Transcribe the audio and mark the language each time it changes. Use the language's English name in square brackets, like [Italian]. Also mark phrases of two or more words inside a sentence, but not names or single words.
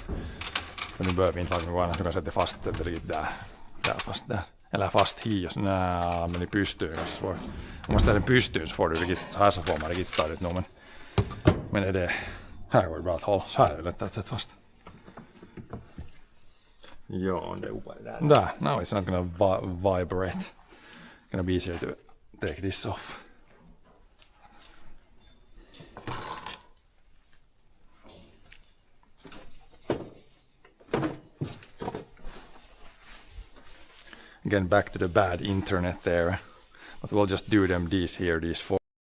[Swedish] För nu behöver vi inte laga något annat, du kan sätta fast det lite där fast där. Eller fast hi, [Finnish] jos meni pystyyn. [Swedish] Om man ställer den pystyyn så får du riktigt, så här så får man riktigt stadigt nog. Men är det, här går det bra att hålla, så här är det lätt att sätta fast. Joo, det är upea där. Där, [English] now it's not gonna vibrate. Gonna be easier to take this off. Again, back to the bad internet there, but we'll just do them these four.